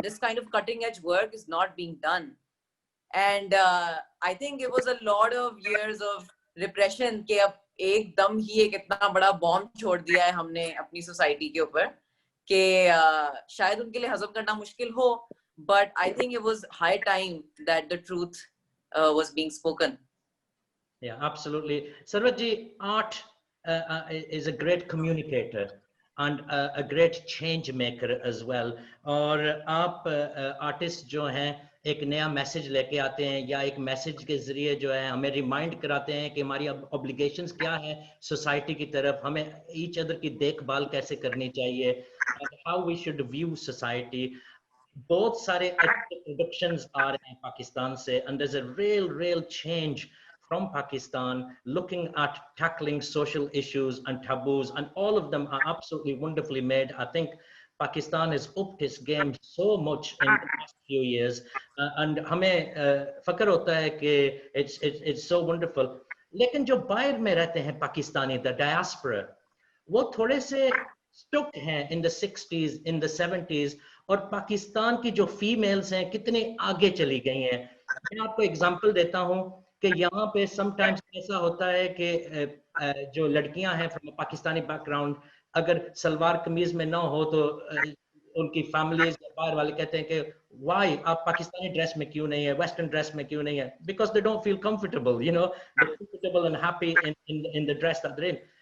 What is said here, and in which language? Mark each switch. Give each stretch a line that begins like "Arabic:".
English: This kind of cutting edge work is not being done. And I think it was a lot of years of repression
Hindi: कि अब एकदम ही एक इतना बड़ा bomb छोड़ दिया है हमने अपनी सोसाइटी के ऊपर कि शायद उनके लिए हजम करना मुश्किल हो,
English: but I think it was high time that the truth was being spoken. Yeah, absolutely. Sarwat ji, art is a great communicator and a great change maker as well.
Hindi: और आप आर्टिस्ट जो हैं एक नया मैसेज लेके आते हैं या एक मैसेज के जरिए जो है हमें रिमाइंड कराते हैं कि हमारी ऑब्लिगेशंस क्या है सोसाइटी की तरफ, हमें ईच अदर की देखभाल कैसे करनी चाहिए,
English: How we should view society.
Hindi: बहुत सारे अच्छे प्रोडक्शंस आ रहे हैं पाकिस्तान से
English: and there's a real change from Pakistan looking at tackling social issues and taboos, and all of them are absolutely wonderfully made. I think Pakistan has upped its game so much in the past few years and
Hindi: हमें फक्र होता है कि
English: it's so wonderful.
Hindi: लेकिन जो बाहर में रहते हैं पाकिस्तानी,
English: the diaspora,
Hindi: वो थोड़े से
English: stuck
Hindi: हैं
English: in the 60s, in the 70s,
Hindi: और पाकिस्तान की जो फीमेल्स हैं कितने आगे चली गई हैं। मैं आपको एग्जांपल देता हूँ कि यहाँ पे समटाइम्स ऐसा होता है कि जो लड़कियां हैं
English: from Pakistani background
Hindi: अगर सलवार कमीज में ना हो तो उनकी फैमिलीज बाहर वाले कहते हैं कि
English: why
Hindi: आप पाकिस्तानी ड्रेस में क्यों नहीं है, वेस्टर्न ड्रेस में क्यों नहीं है,
English: Because they don't feel comfortable, you know, they comfortable and happy in the dress that they in.